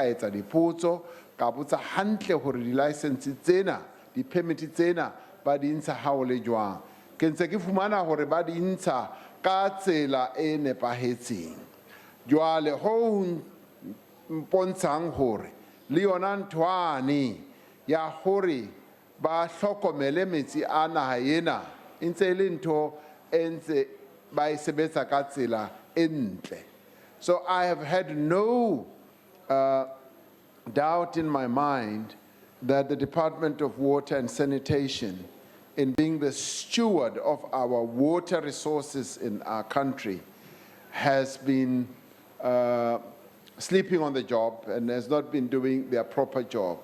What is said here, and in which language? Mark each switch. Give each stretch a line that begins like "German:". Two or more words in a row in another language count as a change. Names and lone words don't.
Southern Sotho: etsa dipotso ka botsa hantle hore di-license tsena di-permit tsena ba di ntsha ha o le jwang ke ntse ke fumana hore ba di ntsha ka tsela e nepahetseng jwale ho mpontshang hore le yona nthwane ya hore ba hlokomele metsi a naha ena ntse le ntho e ntse ba e sebetsa ka tsela e ntle.
English: So I have had no doubt in my mind that the Department of Water and Sanitation, in being the steward of our water resources in our country, has been sleeping on the job and has not been doing their proper job.